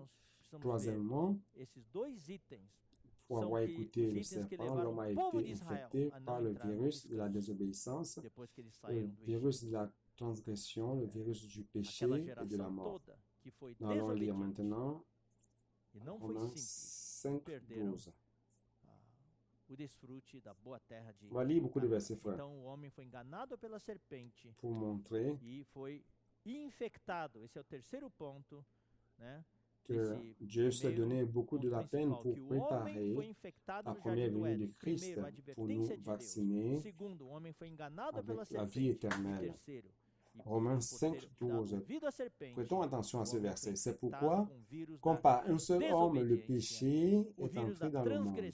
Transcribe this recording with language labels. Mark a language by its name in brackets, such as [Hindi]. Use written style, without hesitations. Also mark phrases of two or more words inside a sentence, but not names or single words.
[French] Troisièmement, pour avoir écouté le serpent, l'homme a été infecté par le virus de la désobéissance, le virus de la transgression, le virus du péché et de la mort. Nous allons lire maintenant Romains 5, 12. On va lire beaucoup de versets, frère, [Portuguese] Então o homem foi enganado pela serpente [French] pour montrer [Portuguese] e foi infectado. Esse é o terceiro ponto, né? [French] que Dieu s'est donné beaucoup de la peine pour préparer la première venue de Christ, pour nous vacciner avec la vie éternelle. Romains 5, 12. Prêtons attention à ce verset. C'est pourquoi, comme par un seul homme, le péché est entré dans le monde.